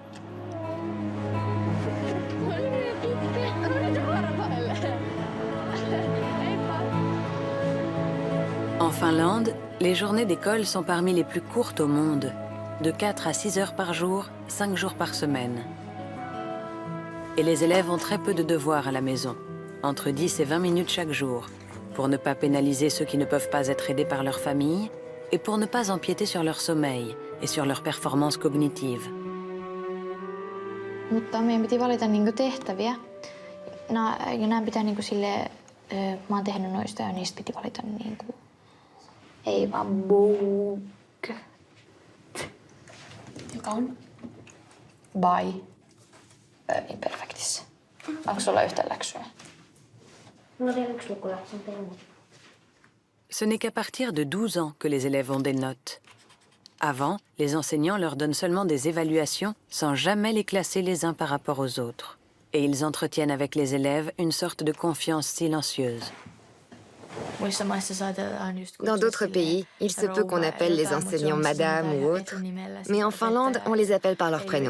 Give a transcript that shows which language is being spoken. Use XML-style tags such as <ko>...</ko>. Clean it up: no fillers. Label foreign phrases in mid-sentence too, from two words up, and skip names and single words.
<fr>En Finlande, les journées d'école sont parmi les plus courtes au monde, de 4 à 6 heures par jour, 5 jours par semaine. Et les élèves ont très peu de devoirs à la maison, entre 10 et 20 minutes chaque jour, pour ne pas pénaliser ceux qui ne peuvent pas être aidés par leur famille et pour ne pas empiéter sur leur sommeil et sur leur performance cognitive.</fr> <fi>Mutta meidän piti valita niinku tehtäviä. Ja nämä pitää niinku sille, mä oon tehnyt noista ja niistä piti valita niinku, ei vaan bug. Joka on by imperfectissä. Onko sulla yhtä läksyä? Mulla on vielä yksi lukuläksy, mutta ei muuta.</fi> <fr>Ce n'est qu'à partir de 12 ans que les élèves ont des notes. Avant, les enseignants leur donnent seulement des évaluations sans jamais les classer les uns par rapport aux autres. Et ils entretiennent avec les élèves une sorte de confiance silencieuse. Dans d'autres pays, il se peut qu'on appelle les enseignants madame ou autre, mais en Finlande, on les appelle par leur prénom.</fr>